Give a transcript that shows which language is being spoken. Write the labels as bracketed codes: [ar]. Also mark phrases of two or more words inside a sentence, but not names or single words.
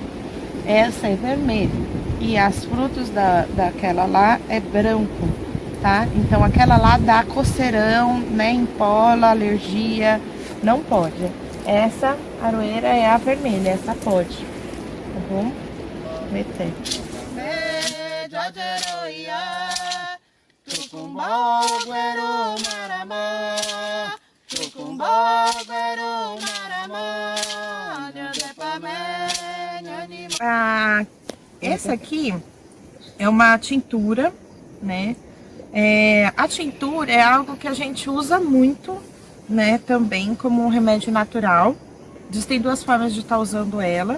[pt] Essa é vermelha. E as frutos daquela lá é branco, tá? Então aquela lá dá coceirão, né? Empola, alergia, não pode. Essa aroeira é a vermelha, essa pode, tá bom? Meter. Tucumbó, guero, maramá. Tucumbó, guero, maramá. Essa aqui é uma tintura, né? A tintura é algo que a gente usa muito, né? Também como um remédio natural. Existem duas formas de estar usando ela.